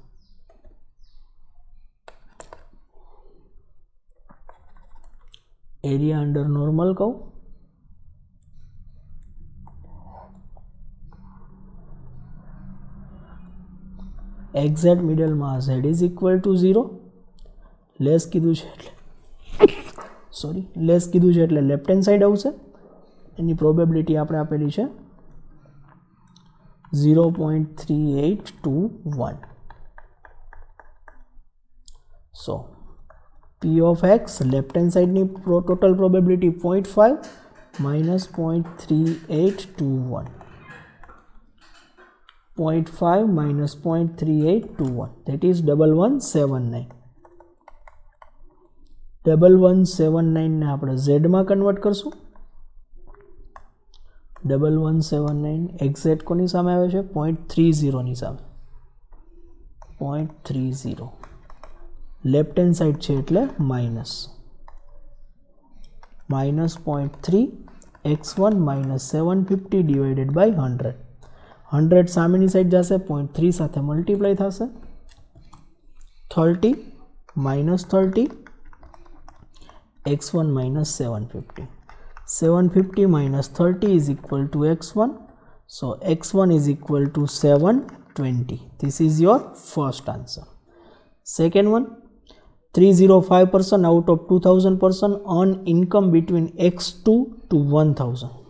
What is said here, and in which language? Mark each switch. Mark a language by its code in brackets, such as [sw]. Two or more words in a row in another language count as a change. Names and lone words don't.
[en] Area under normal curve, exact middle માં z is equal to 0, [gu] લેસ કીધું છે એટલે લેસ કીધું છે એટલે [en] left hand side [gu] આવશે. એની પ્રોબેબિલિટી આપણે આપેલી છે 0.3821. [en] સો P of x left hand side total probability 0.5 minus 0.3821, 0.5 minus 0.3821, that is 1179. [gu] 1179 ને આપણે z માં કન્વર્ટ કરશું. 1179 એક્ઝેક્ટ કોની સામે આવે છે? 0.30 ની સામે. 0.30 [en] left hand side [gu] છે એટલે [en] minus 0.3 x1 minus 750 divided by 100. [gu] 100 સામેની સાઈડ જશે, 0.3 સાથે મલ્ટીપ્લાય થશે, 30 [en] minus 30 x1 minus 750. 750 minus 30 is equal to x1. So x1 is equal to 720. This is your first answer. Second one, 305% out of 2000% earn income between x2 to 1000.